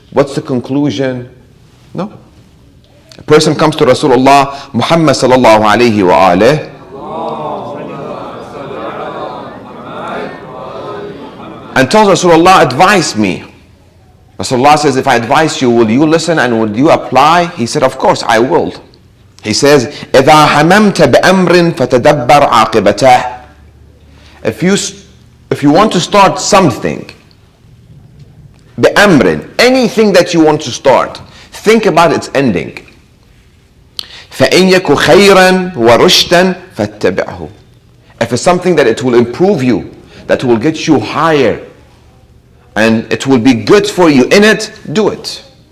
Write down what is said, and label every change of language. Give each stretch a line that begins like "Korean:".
English: What's the conclusion? No. A person comes to Rasulullah Muhammad sallallahu alayhi wa alayhi and tells Rasulullah, advise me. Rasulullah says, if I advise you, will you listen and will you apply? He said, of course I will. He says,
Arabic: إِذَا حَمَمْتَ بِأَمْرٍ فَتَدَبَّرْ عَاقِبَتَهُ.
English: If you want to start something, بِأَمْرٍ, anything that you want to start, think about its ending.
Arabic: فَإِنْ يَكُ خَيْرًا وَرُشْدًا فَاتَّبِعْهُ.
English: If it's something that it will improve you, that will get you higher, and it will be good for you in it, do it.